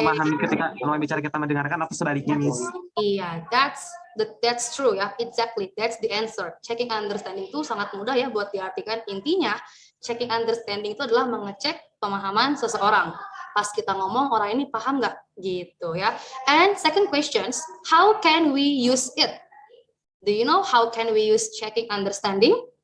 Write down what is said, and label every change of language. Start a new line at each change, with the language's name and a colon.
Indonesian: Memahami ketika lawan bicara kita mendengarkan atau sebaliknya, Miss.
English: Iya, that's true ya, exactly, that's the answer.
Indonesian: Checking understanding itu sangat mudah ya buat diartikan. Intinya, checking understanding itu adalah mengecek pemahaman seseorang. Pas kita ngomong, orang ini paham nggak? Gitu ya.
English: And second questions, how can we use it? Do you know how can we use checking understanding?